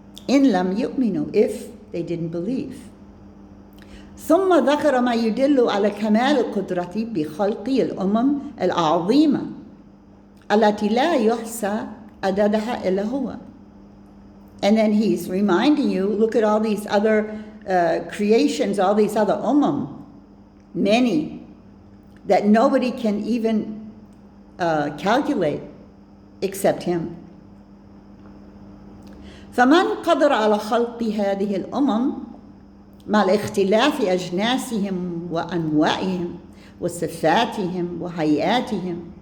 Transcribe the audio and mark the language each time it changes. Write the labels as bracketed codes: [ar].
[ar] إن لم يؤمنوا, [en] if they didn't believe. [ar] ثم ذكر ما يدل على كمال القدرة بخلق الأمم العظيمة التي لا يحصى عددها إلا هو. [en] And then he's reminding you, look at all these other creations, all these other many, that nobody can even calculate except him. [ar] فمن قدر على خلق هذه الأمم مع الاختلاف أجناسهم وأنواعهم وصفاتهم وهيئاتهم